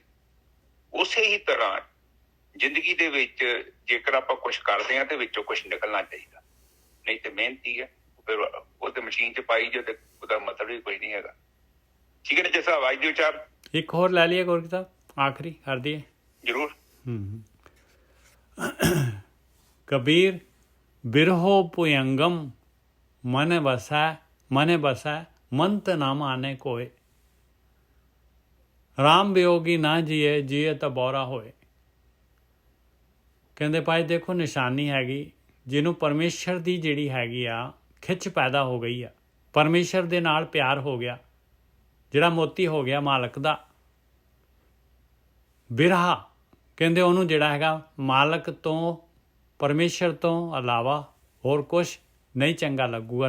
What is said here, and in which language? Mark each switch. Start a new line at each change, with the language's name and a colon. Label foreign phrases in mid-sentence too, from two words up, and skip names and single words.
Punjabi: ਉਸੇ ਹੀ ਤਰ੍ਹਾਂ ਜ਼ਿੰਦਗੀ ਦੇ ਵਿੱਚ ਜੇਕਰ ਆਪਾਂ ਕੁਛ ਕਰਦੇ ਹਾਂ ਤੇ ਵਿੱਚੋਂ ਕੁਛ ਨਿਕਲਣਾ ਚਾਹੀਦਾ, ਨਹੀਂ ਤੇ ਮਿਹਨਤੀ ਹੈ। ਫਿਰ ਉਹ ਤੇ ਮਸ਼ੀਨ 'ਚ ਪਾਈ ਜੋ, ਤੇ ਉਹਦਾ ਮਤਲਬ ਹੀ ਕੋਈ ਨਹੀਂ ਹੈਗਾ। ਠੀਕ ਹੈ ਨਾ? ਜਿਸ ਆਵਾਜ਼ ਦੇ ਵਿਚਾਰ ਇੱਕ ਹੋਰ ਲੈ ਲਈਏ ਗੁਰੂ ਸਾਹਿਬ, ਆਖਰੀ ਕਰ ਦਈਏ ਜ਼ਰੂਰ।
Hindi: कबीर बिरहो पुयंगम मन बसै मंत ना माने कोय, राम वियोगी ना जिए जिए तो बौरा होए।
Punjabi: ਕਹਿੰਦੇ ਭਾਈ ਦੇਖੋ ਨਿਸ਼ਾਨੀ ਹੈਗੀ, ਜਿਹਨੂੰ ਪਰਮੇਸ਼ਰ ਦੀ ਜਿਹੜੀ ਹੈਗੀ ਆ ਖਿੱਚ ਪੈਦਾ ਹੋ ਗਈ ਆ, ਪਰਮੇਸ਼ਰ ਦੇ ਨਾਲ ਪਿਆਰ ਹੋ ਗਿਆ, ਜਿਹੜਾ ਮੋਤੀ ਹੋ ਗਿਆ ਮਾਲਕ ਦਾ। ਬਿਰਹਾ ਕਹਿੰਦੇ ਉਹਨੂੰ ਜਿਹੜਾ ਹੈਗਾ ਮਾਲਕ ਤੋਂ, ਪਰਮੇਸ਼ਰ ਤੋਂ ਇਲਾਵਾ ਹੋਰ ਕੁਛ ਨਹੀਂ ਚੰਗਾ ਲੱਗੂਗਾ।